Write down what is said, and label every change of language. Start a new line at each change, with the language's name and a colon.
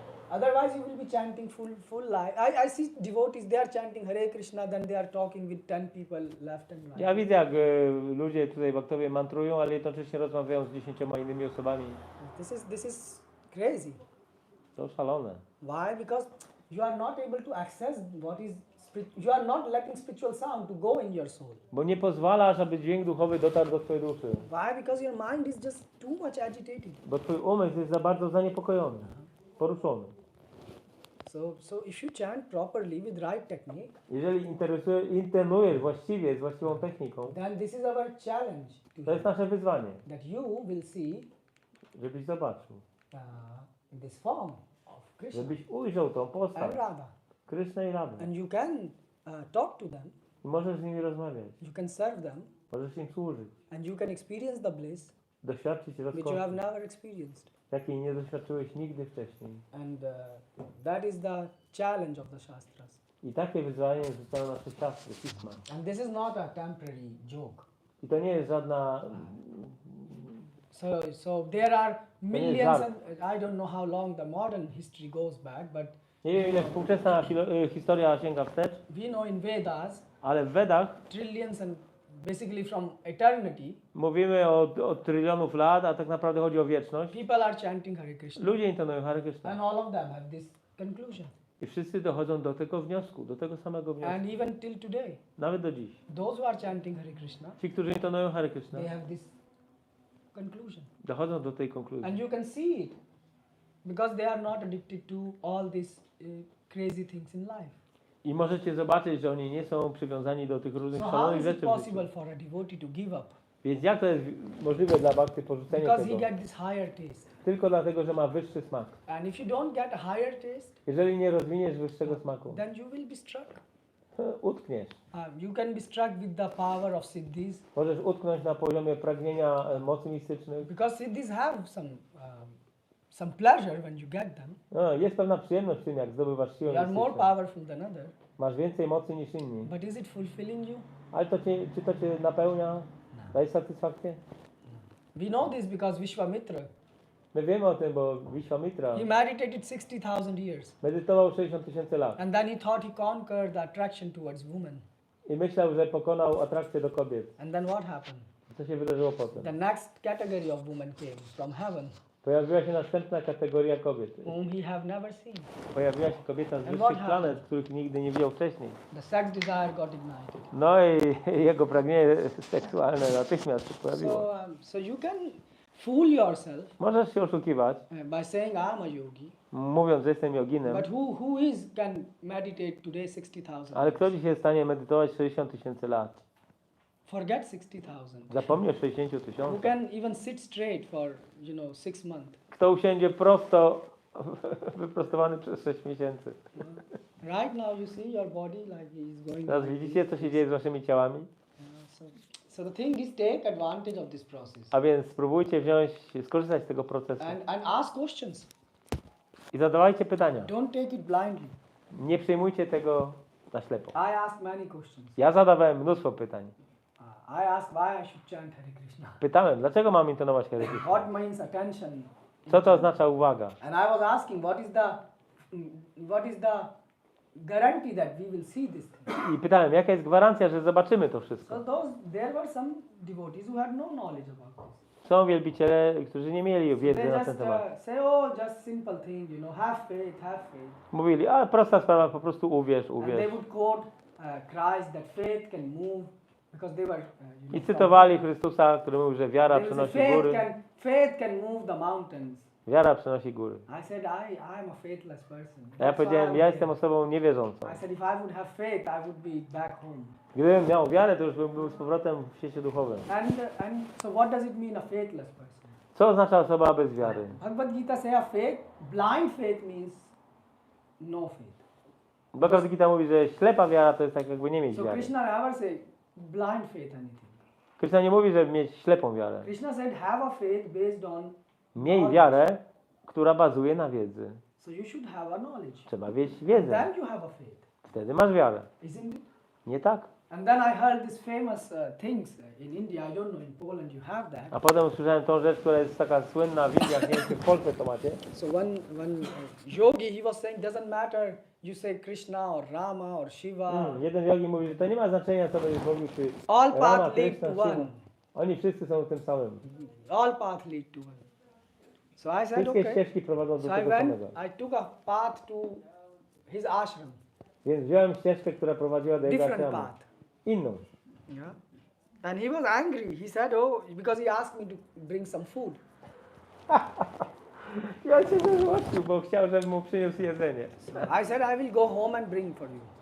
English: Otherwise, you will be chanting full life. I see devotees, they are chanting Hare Krishna, then they are talking with 10 people left and right.
Polish: Ja widzę, jak ludzie tutaj baktowie mantrują, ale jednocześnie rozmawiają z 10 innymi osobami.
English: This is crazy.
Polish: To szalone.
English: Why? Because you are not able to access what is you are not letting spiritual sound to go in your soul.
Polish: Bo nie pozwalasz, aby dźwięk duchowy dotarł do twojej duszy.
English: Why? Because your mind is just too much agitated.
Polish: Bo twój umysł jest za bardzo zaniepokojony, poruszony.
English: So if you chant properly with right technique,
Polish: Jeżeli internujesz właściwie, z właściwą techniką,
English: then this is our challenge to
Polish: to jest nasze wyzwanie,
English: that you will see
Polish: żebyś zobaczył,
English: this form of Krishna
Polish: żebyś ujrzał tą
English: and
Polish: postać
English: Radha,
Polish: Kryszny i Rady.
English: and you can talk to them,
Polish: I możesz z nimi rozmawiać,
English: you can serve them,
Polish: możesz im służyć,
English: and you can experience the bliss
Polish: doświadczyć
English: which you
Polish: rozkoszy,
English: have never experienced.
Polish: jakiej nie doświadczyłeś nigdy wcześniej.
English: And that is the challenge of the Shastras.
Polish: I takie wyzwanie rzucają nasze siastry, pisma.
English: And this is not a temporary joke.
Polish: I to nie jest żadna...
English: So there are millions,
Polish: żart.
English: and I don't know how long the modern history goes back, but
Polish: Nie wiem, ile współczesna historia sięga wstecz,
English: we know in Vedas
Polish: ale w Wedach
English: trillions and basically from eternity,
Polish: Mówimy od trylionów lat, a tak naprawdę chodzi o wieczność.
English: people are chanting Hare Krishna.
Polish: Ludzie intonują Hare Krishna.
English: And all of them have this conclusion.
Polish: I wszyscy dochodzą do tego wniosku, do tego samego wniosku.
English: And even till today,
Polish: Nawet do dziś.
English: those who are chanting Hare Krishna,
Polish: Ci, którzy intonują Hare Krishna,
English: they have this conclusion.
Polish: dochodzą do tej konkluzji.
English: And you can see it because they are not addicted to all these crazy things in life.
Polish: I możecie zobaczyć, że oni nie są przywiązani do tych różnych
English: So how
Polish: szalonych
English: is it
Polish: rzeczy w życiu.
English: possible for a devotee to give up?
Polish: Więc jak to jest możliwe dla Bhakty porzucenie
English: Because he
Polish: tego?
English: get this higher taste.
Polish: Tylko dlatego, że ma wyższy smak.
English: And if you don't get a higher taste,
Polish: Jeżeli nie rozwiniesz wyższego smaku,
English: then you will be struck.
Polish: utkniesz.
English: You can be struck with the power of siddhis
Polish: Możesz utknąć na poziomie pragnienia mocy mistycznych.
English: because siddhis have some pleasure when you get them.
Polish: No, jest pewna przyjemność w tym, jak zdobywasz siłę
English: You are more
Polish: mistyczną.
English: powerful than others.
Polish: Masz więcej mocy niż inni.
English: But is it fulfilling you?
Polish: Ale czy to cię napełnia? Daje satysfakcję?
English: We know this because Vishwamitra,
Polish: My wiemy o tym, bo Vishwamitra
English: he meditated 60,000 years.
Polish: medytował 60 000 lat
English: And then he thought he conquered the attraction towards women.
Polish: i myślał, że pokonał atrakcję do kobiet.
English: And then what happened?
Polish: Co się wydarzyło potem?
English: The next category of women came from heaven,
Polish: Pojawiła się następna kategoria kobiet.
English: whom he have never seen.
Polish: Pojawiła się kobieta z
English: And
Polish: wyższych
English: what
Polish: planet, których nigdy nie widział wcześniej.
English: The sex desire got ignited.
Polish: No i jego pragnienie seksualne natychmiast się pojawiło.
English: So you can fool yourself
Polish: Możesz się oszukiwać,
English: by saying I'm a yogi,
Polish: mówiąc, że jestem joginem,
English: but who can meditate today 60,000?
Polish: ale kto dzisiaj jest w stanie medytować 60 000 lat?
English: Forget 60,000.
Polish: Zapomnij o 60
English: Who
Polish: 000.
English: can even sit straight for 6 months?
Polish: Kto usiądzie prosto, wyprostowany przez 6 miesięcy?
English: Right now you see your body like is going.
Polish: Teraz
English: like
Polish: widzicie, co się dzieje z waszymi ciałami?
English: So the thing is, take advantage of this process
Polish: A więc spróbujcie skorzystać z tego procesu
English: and ask questions.
Polish: i zadawajcie pytania.
English: Don't take it blindly.
Polish: Nie przyjmujcie tego na ślepo.
English: I asked many questions.
Polish: Ja zadawałem mnóstwo pytań.
English: I asked why I should chant Hare Krishna.
Polish: Pytałem, dlaczego mam intonować Hare Krishna?
English: What means attention?
Polish: Co to oznacza uwaga?
English: And I was asking, what is the guarantee that we will see this thing?
Polish: I pytałem, jaka jest gwarancja, że zobaczymy to wszystko?
English: So there were some devotees who had no knowledge about this.
Polish: Są wielbiciele, którzy nie mieli wiedzy
English: They
Polish: na
English: just
Polish: ten temat.
English: say, oh, just simple thing, have faith, have faith.
Polish: Mówili, a prosta sprawa, po prostu uwierz,
English: And they
Polish: uwierz.
English: would quote Christ that faith can move because they were.
Polish: I cytowali Chrystusa, który mówił, że wiara
English: They would
Polish: przenosi
English: say,
Polish: góry.
English: faith can move the mountains.
Polish: Wiara przenosi góry.
English: I said, I'm a faithless person. That's why
Polish: powiedziałem,
English: I
Polish: ja
English: was
Polish: jestem
English: here.
Polish: osobą niewierzącą.
English: I said, if I would have faith, I would be back home.
Polish: Gdybym miał wiarę, to już bym był z powrotem w świecie duchowym.
English: And so what does it mean, a faithless person?
Polish: Co oznacza osoba bez wiary?
English: Bhagavad Gita say a faith, blind faith means no faith.
Polish: Bhagavad Gita mówi, że ślepa wiara to jest tak jakby nie mieć
English: So
Polish: wiary.
English: Krishna never say blind faith anything.
Polish: Krishna nie mówi, żeby mieć ślepą wiarę.
English: Krishna said have a faith based on
Polish: Miej wiarę, która bazuje na wiedzy.
English: So you should have a knowledge.
Polish: Trzeba mieć wiedzę.
English: Then you have a faith.
Polish: Wtedy masz wiarę.
English: Isn't it?
Polish: Nie tak?
English: And then I heard these famous things in India. I don't know, in Poland you have that.
Polish: A potem usłyszałem tą rzecz, która jest taka słynna w Indiach, nie wiem czy w Polsce to macie.
English: So one yogi, he was saying, doesn't matter you say Krishna or Rama or Shiva.
Polish: Jeden jogi mówi, że to nie ma znaczenia, co będziesz mówił, czy
English: All
Polish: Rama,
English: paths lead
Polish: Krishna,
English: to
Polish: Shiva.
English: one.
Polish: Oni wszyscy są tym samym.
English: All paths lead to one. So I said,
Polish: Wszystkie
English: okay.
Polish: ścieżki prowadzą do
English: So I
Polish: tego
English: went,
Polish: samego.
English: I took a path to his ashram,
Polish: Więc wziąłem ścieżkę, która prowadziła do jego
English: different
Polish: ashramu.
English: path.
Polish: Inną.
English: Yeah. And he was angry. He said, oh, because he asked me to bring some food.
Polish: Ja się zezłościł, bo chciał, żebym mu przyniósł jedzenie.
English: I said, I will go home and bring for you.